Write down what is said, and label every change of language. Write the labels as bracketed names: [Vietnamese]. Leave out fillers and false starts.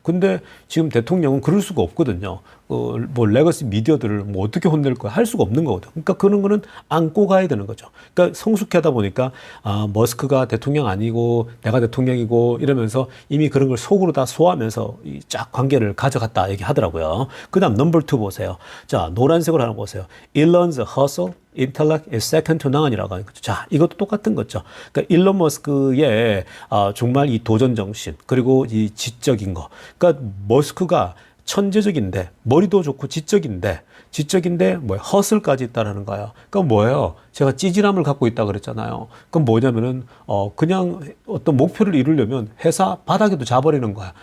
[Korean] 근데 지금 대통령은 그럴 수가 없거든요. 뭐 레거시 미디어들을 뭐 어떻게 혼낼 거야 할 수가 없는 거거든요. 그러니까 그런 거는 안고 가야 되는 거죠. 그러니까 성숙하다 보니까 머스크가 대통령 아니고 내가 대통령이고 이러면서 이미 그런 걸 속으로 다 소화하면서 이 쫙 관계를 가져갔다 얘기하더라고요. 그다음 넘버 2 보세요. 자, 노란색으로 하나 보세요. [English] Elon's hustle, intellect is second to none [Korean] 이라고 하는 거죠. 자, 이것도 똑같은 거죠. 그러니까 일론 머스크의 정말 이 도전 정신, 그리고 이 지적인 거. 그러니까 머스크가 천재적인데, 머리도 좋고 지적인데 뭐 허슬까지 있다라는 거예요. 그러니까 뭐예요? 제가 찌질함을 갖고 있다 그랬잖아요. 그럼 뭐냐면은 그냥 어떤 목표를 이루려면 회사 바닥에도 자버리는 거야.